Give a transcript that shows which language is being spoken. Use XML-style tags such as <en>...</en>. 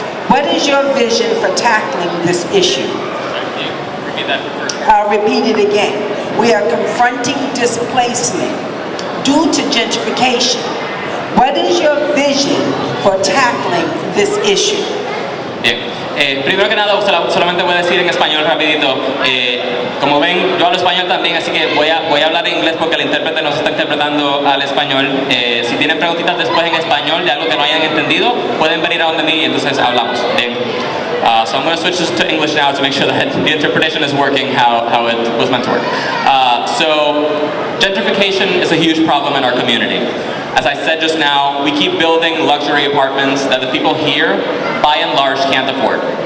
<en>What is your vision for tackling this issue? Repeat that. I'll repeat it again. We are confronting displacement due to gentrification. What is your vision for tackling this issue?</en> <es>Bien. Primero que nada, solamente voy a decir en español rapidito. Como ven, yo hablo español también, así que voy a hablar en inglés porque el intérprete nos está interpretando al español. Si tienen preguntitas después en español de algo que no hayan entendido, pueden venir a donde mí y entonces hablamos. Bien.</es> <en>So I'm going to switch this to English now to make sure that the interpretation is working how it was meant to work. So gentrification is a huge problem in our community. As I said just now, we keep building luxury apartments that the people here, by and large, can't afford.</en>